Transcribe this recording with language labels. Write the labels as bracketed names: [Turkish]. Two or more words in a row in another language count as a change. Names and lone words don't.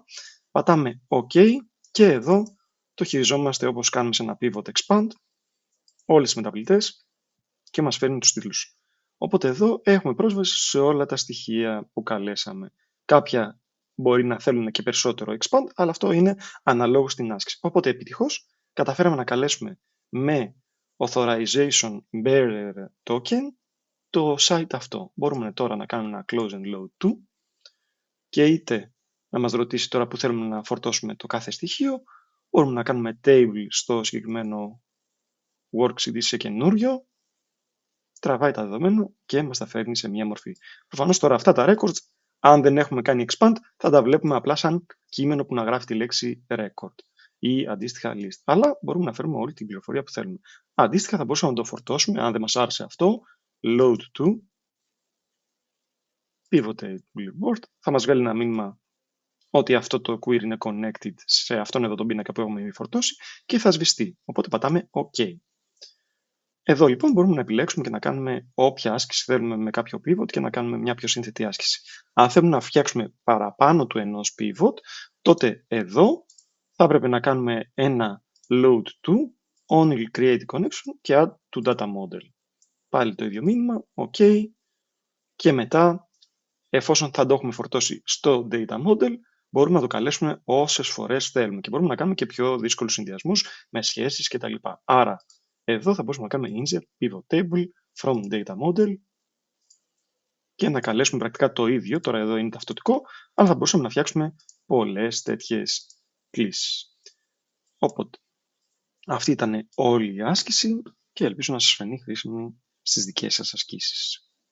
[Greek] Πατάμε OK και εδώ το χειριζόμαστε όπως κάνουμε σε ένα [English] pivot expand, [Greek] όλες τις μεταβλητές και μας φέρνει τους τίτλους. Οπότε εδώ έχουμε πρόσβαση σε όλα τα στοιχεία που καλέσαμε. Κάποια μπορεί να θέλουν και περισσότερο expand, αλλά αυτό είναι αναλόγως στην άσκηση. Οπότε επιτυχώς καταφέραμε να καλέσουμε με [English] authorization bearer token [Greek] το site αυτό. Μπορούμε τώρα να κάνουμε ένα [English] close and load to [Greek] και είτε να μας ρωτήσει τώρα που θέλουμε να φορτώσουμε το κάθε στοιχείο, μπορούμε να κάνουμε table στο συγκεκριμένο worksheet σε καινούριο, τραβάει τα δεδομένα και μας τα φέρνει σε μια μορφή. Προφανώς τώρα αυτά τα records, αν δεν έχουμε κάνει expand, θα τα βλέπουμε απλά σαν κείμενο που να γράφει τη λέξη record ή αντίστοιχα list. Αλλά μπορούμε να φέρουμε όλη την πληροφορία που θέλουμε. Αντίστοιχα θα μπορούσαμε να το φορτώσουμε, αν δεν μας άρεσε αυτό, [English] load to pivot table board, [Greek] θα μας βγάλει ένα μήνυμα ότι αυτό το query είναι connected σε αυτόν εδώ τον πίνακα που έχουμε φορτώσει και θα σβηστεί. Οπότε πατάμε OK. Εδώ λοιπόν μπορούμε να επιλέξουμε και να κάνουμε όποια άσκηση θέλουμε με κάποιο pivot και να κάνουμε μια πιο σύνθετη άσκηση. Αν θέλουμε να φτιάξουμε παραπάνω του ενός pivot, τότε εδώ θα έπρεπε να κάνουμε ένα [English] load to only create connection [Greek] και [English] add to data model. [Greek] Πάλι το ίδιο μήνυμα, OK. Και μετά, εφόσον θα το έχουμε φορτώσει στο [English] data model, [Greek] μπορούμε να το καλέσουμε όσες φορές θέλουμε και μπορούμε να κάνουμε και πιο δύσκολους συνδυασμούς με σχέσεις κτλ. Άρα, εδώ θα μπορούσαμε να κάνουμε [English] insert pivot table from data model [Greek] και να καλέσουμε πρακτικά το ίδιο, τώρα εδώ είναι ταυτοτικό, αλλά θα μπορούσαμε να φτιάξουμε πολλές τέτοιες κλήσεις. Οπότε, αυτή ήταν όλη η άσκηση και ελπίζω να σας φανεί χρήσιμη στις δικές σας ασκήσεις.